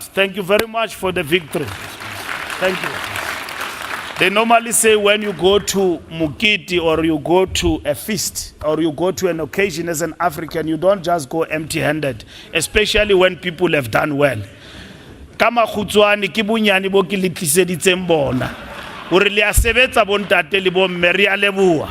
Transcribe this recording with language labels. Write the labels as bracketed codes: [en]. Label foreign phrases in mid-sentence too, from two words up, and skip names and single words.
[en] Thank you very much for the victory. Thank you. They normally say when you go to Mukiti or you go to a feast or you go to an occasion as an African, you don't just go empty-handed, especially when people have done well. [st] Kama khutswani ke bunyane bo ke le tliseditseng bona. Ore le a sebetsa bontate le bo mme re a leboha.